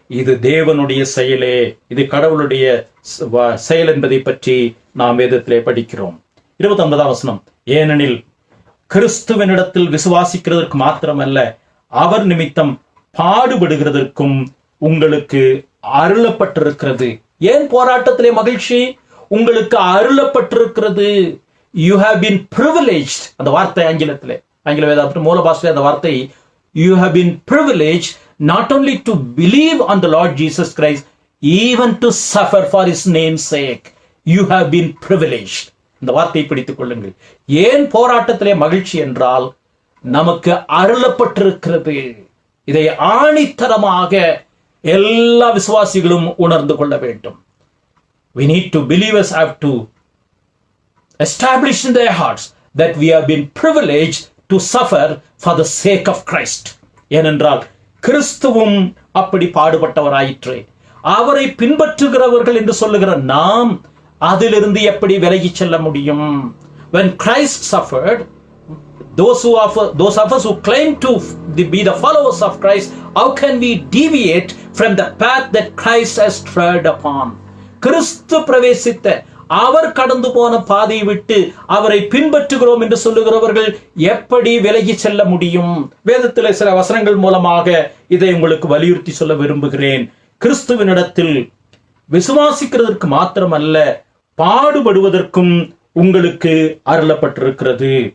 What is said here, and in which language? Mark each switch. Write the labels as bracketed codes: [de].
[ta] இது தேவனுடைய செயலே, இது கடவுளுடைய செயல் என்பதை பற்றி நாம் வேதத்திலே படிக்கிறோம். 29 ஏனெனில் கிறிஸ்துவனிடத்தில் விசுவாசிக்கிறதற்கு மாத்திரமல்ல, அவர் நிமித்தம் பாடுபடுகிறதற்கும் உங்களுக்கு அருளப்பட்டிருக்கிறது. ஏன் போராட்டத்திலே மகிழ்ச்சி? உங்களுக்கு அருளப்பட்டிருக்கிறது. [en] You have been privileged. [ta] அந்த வார்த்தை ஆங்கில வேதாகமத்தின் மூல பாஷையிலே அந்த வார்த்தை [en] you have been privileged not only to believe on the Lord Jesus Christ, even to suffer for his name's sake. You have been privileged. [ta] இந்த வார்த்தையை பிடித்துக் கொள்ளுங்கள். ஏன் போராட்டத்திலே மகிழ்ச்சி என்றால், நமக்கு அருளப்பட்டிருக்கிறது. இதை ஆணித்தரமாக எல்லா விசுவாசிகளும் உணர்ந்து கொள்ள வேண்டும். [en] We need to, believers have to establish in their hearts that we have been privileged to suffer for the sake of Christ. [ta] ஏனென்றால் கிறிஸ்துவும் அப்படி பாடுபட்டவராயிற்று. அவரை பின்பற்றுகிறவர்கள் என்று சொல்லுகிற நாம் அதிலிருந்து எப்படி விலகி செல்ல முடியும்? [en] When Christ suffered, those of us who claim to be the followers of Christ, how can we deviate from the path that Christ has trod upon? [ta] கிறிஸ்து பிரவேசித்த, அவர் கடந்து போன பாதையை விட்டு அவரை பின்பற்றுகிறோம் என்று சொல்லுகிறவர்கள் எப்படி விலகி செல்ல முடியும்? வேதத்தில் சில வசனங்கள் மூலமாக இதை உங்களுக்கு வலியுறுத்தி சொல்ல விரும்புகிறேன். கிறிஸ்துவினிடத்தில் விசுவாசிக்கிறதற்கு மாத்திரமல்ல, பாடுபடுவதற்கும் உங்களுக்கு அருளப்பட்டிருக்கிறது.